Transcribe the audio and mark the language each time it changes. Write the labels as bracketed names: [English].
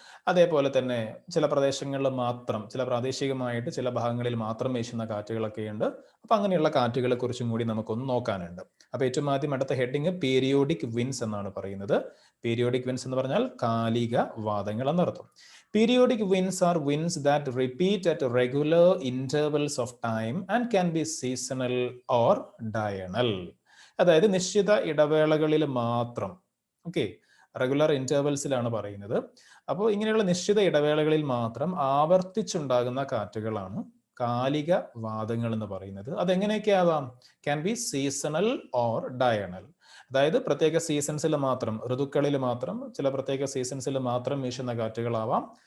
[Malayalam] അതേപോലെ തന്നെ ചില പ്രദേശങ്ങളിൽ മാത്രം, ചില പ്രാദേശികമായിട്ട് ചില ഭാഗങ്ങളിൽ മാത്രം വീശുന്ന കാറ്റുകളൊക്കെയുണ്ട്. അപ്പൊ അങ്ങനെയുള്ള കാറ്റുകളെ കുറിച്ചും കൂടി നമുക്കൊന്ന് നോക്കാനുണ്ട്. അപ്പൊ ഏറ്റവും ആദ്യം അടുത്ത ഹെഡിങ് പീരിയോഡിക് വിൻസ് എന്നാണ് പറയുന്നത്. പീരിയോഡിക് വിൻസ് എന്ന് പറഞ്ഞാൽ കാലിക വാദങ്ങൾ എന്നർത്ഥം. [English] Periodic winds are winds that repeat at regular intervals of time and can be seasonal or diurnal. [Malayalam] അതായത് നിശ്ചിത ഇടവേളകളിൽ മാത്രം, റെഗുലർ ഇന്റർവെൽസിലാണ് പറയുന്നത്. അപ്പോൾ ഇങ്ങനെയുള്ള നിശ്ചിത ഇടവേളകളിൽ മാത്രം ആവർത്തിച്ചുണ്ടാകുന്ന കാറ്റുകളാണ് കാലിക വാദങ്ങൾ എന്ന് പറയുന്നത്. അതെങ്ങനെയൊക്കെ ആവാം? [English] Can be seasonal or diurnal. [Malayalam] അതായത് പ്രത്യേക സീസൺസിൽ മാത്രം, ഋതുക്കളിൽ മാത്രം, ചില പ്രത്യേക സീസൺസിൽ മാത്രം വീശുന്ന കാറ്റുകളാവാം.